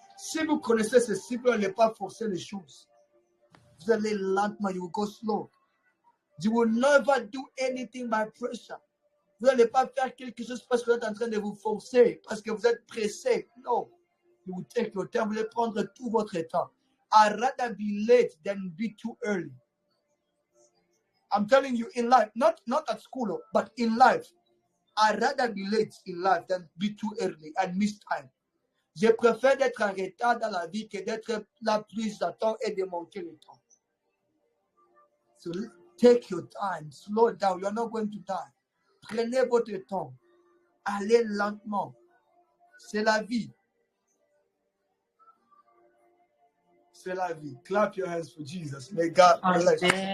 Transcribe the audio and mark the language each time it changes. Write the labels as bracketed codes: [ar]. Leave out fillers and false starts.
[fr] Si vous connaissez ceci, vous n'allez pas forcer les choses. Vous allez lentement, [en] you will go slow. You will never do anything by pressure. [fr] Vous n'allez pas faire quelque chose parce que vous êtes en train de vous forcer, parce que vous êtes pressé. No. [en] You will take your time. [fr] Vous allez prendre tout votre temps. [en] I'd rather be late than be too early. I'm telling you, in life, not at school, but in life, I'd rather be late in life than be too early and miss time. [fr] Je préfère d'être en retard dans la vie que d'être là plus à temps et de manquer le temps. [en] So take your time, slow down. You're not going to die. [fr] Prenez votre temps. Allez lentement. C'est la vie. C'est la vie. [en] Clap your hands for Jesus. May God bless you.